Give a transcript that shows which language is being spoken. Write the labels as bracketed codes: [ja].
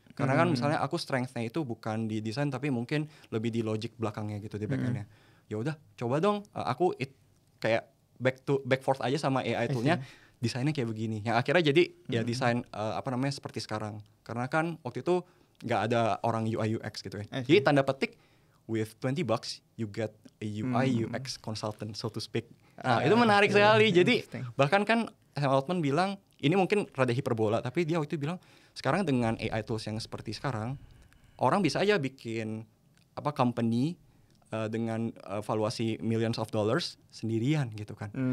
[id] Karena kan misalnya aku strength-nya itu bukan di desain tapi mungkin lebih di logic belakangnya gitu di back-end-nya. Ya udah coba dong aku kayak back forth aja sama AI toolnya. Desainnya kayak begini. Yang akhirnya jadi ya desain seperti sekarang. Karena kan waktu itu nggak ada orang UI UX gitu ya. Jadi tanda petik [en] with $20 you get a UI UX consultant so to speak. [id] Nah, itu menarik sekali. Jadi bahkan kan Sam Altman bilang ini mungkin rada hiperbola tapi dia waktu itu bilang sekarang dengan AI tools yang seperti sekarang orang bisa aja bikin company dengan valuasi [en] millions of dollars [id] sendirian gitu kan.